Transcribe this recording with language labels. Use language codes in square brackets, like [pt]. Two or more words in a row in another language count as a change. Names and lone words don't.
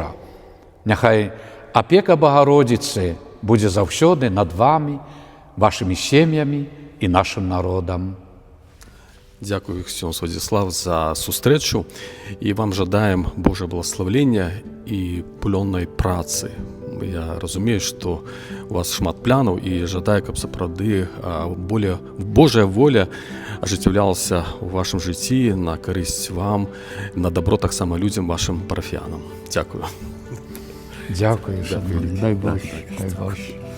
[uk] Нехай опека Богородиці буде завсюди над вами, вашими сім'ями і нашим народом. Дякую, Ксьон Святослав, за зустрічу. І вам жадаємо Божого благословення і плідної праці Я розумію, [be] што у вас шмат планаў і жадаю, каб сапраўды более Божая воля ажыццяўлялася ў вашым жыцці на карысць вам, на дабро таксама людзям, вашым парафіянам. Дзякую. [uk] Дякую, Шаміль. Дай Бог.